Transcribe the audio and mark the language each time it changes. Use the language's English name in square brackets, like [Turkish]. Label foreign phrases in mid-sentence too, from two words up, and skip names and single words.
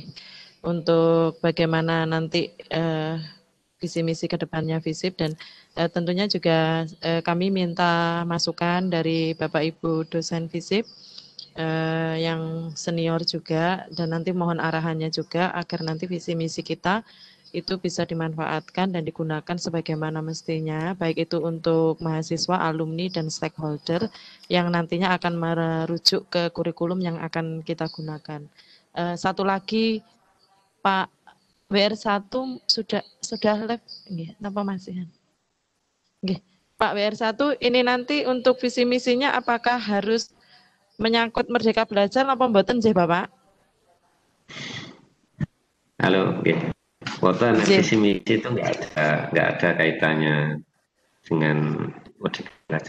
[Indonesian] Untuk bagaimana nanti visi misi ke depannya FISIP, dan tentunya juga kami minta masukan dari Bapak Ibu dosen FISIP yang senior juga, dan nanti mohon arahannya juga agar nanti visi misi kita itu bisa dimanfaatkan dan digunakan sebagaimana mestinya, baik itu untuk mahasiswa, alumni, dan stakeholder yang nantinya akan merujuk ke kurikulum yang akan kita gunakan. Satu lagi, Pak WR1 sudah live, nggih, napa masih? Nggih, Pak WR1 ini nanti untuk visi misinya apakah harus menyangkut Merdeka Belajar apa [Javanese] mboten nggih, [Indonesian] Bapak? Halo, oke. Foto visi misi itu nggak ada kaitannya dengan Merdeka Belajar.